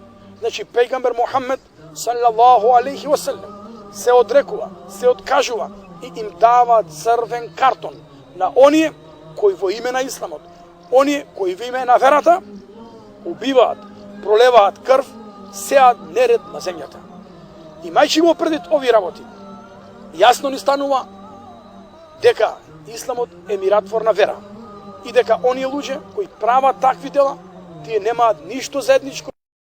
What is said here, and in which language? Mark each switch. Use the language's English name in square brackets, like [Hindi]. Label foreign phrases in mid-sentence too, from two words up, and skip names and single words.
[Macedonian] Значи пејгамбер Мухамед [Arabic] صلى الله عليه وسلم [Macedonian] се одрекува, се откажува и им дава црвен картон на оние кои во име на исламот, оние кои во име на верата убиваат, пролеваат крв, сеат неред на земјата. Имајќи го предвид ови работи, јасно ни станува дека исламот е миротворна вера и дека оние луѓе кои прават такви дела, тие немаат ништо заедничко